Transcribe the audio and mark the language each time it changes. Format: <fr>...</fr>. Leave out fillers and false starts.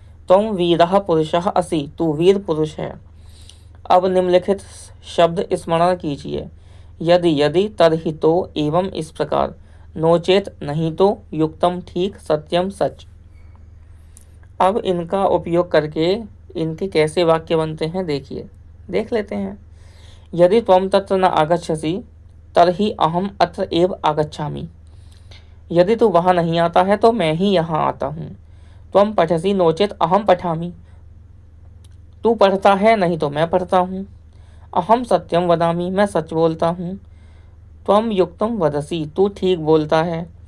<sa>तुम वीरः पुरुषः असि,</sa> <hi>तू वीर पुरुष है। अब निम्नलिखित शब्द स्मरण कीजिए। यदि यदि तरहि तो, एवं इस प्रकार। नोचेत नहीं तो, युक्तम ठीक, सत्यम सच। अब इनका उपयोग करके इनके कैसे वाक्य बनते हैं देखिए, देख लेते हैं।</hi> <sa>यदि त्वं तत्र न आगच्छसि तर्हि अहम अत्र एव आगच्छामि।</sa> <hi>यदि तू वहाँ नहीं आता है तो मैं ही यहाँ आता हूँ।</hi> <sa>त्वं पठसि नोचेत अहम पठामि,</sa> <hi>तू पढ़ता है नहीं तो मैं पढ़ता हूँ।</hi> <sa>अहम सत्यम वदामि,</sa> <hi>मैं सच बोलता हूँ।</hi> <sa>त्वं युक्तम वदसि,</sa> <hi>तू ठीक बोलता है।</hi>